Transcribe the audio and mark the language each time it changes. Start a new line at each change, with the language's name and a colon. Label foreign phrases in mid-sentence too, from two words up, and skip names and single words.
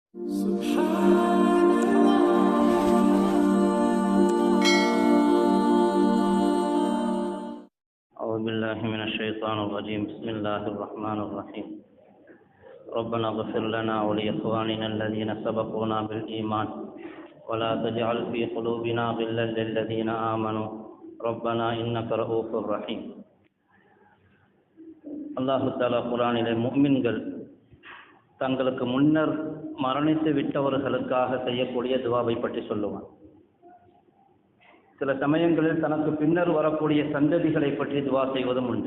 Arabic: أعوذ بالله من الشيطان الرجيم. بسم الله الرحمن الرحيم. ربنا اغفر لنا ولإخواننا الذين سبقونا بالإيمان ولا تجعل في قلوبنا غلا للذين آمنوا ربنا إنك رؤوف رحيم. الله تعالى
Tamil: குர்ஆனிலே முஃமின்கள் தங்களுக்கு முன்னர் மரணித்து விட்டவர்களுக்காக செய்யக்கூடிய துஆவை பற்றி சொல்லுவான். சில சமயங்களில் தனக்கு பின்னர் வரக்கூடிய சந்ததிகளை பற்றி துஆ செய்வதும் உண்டு.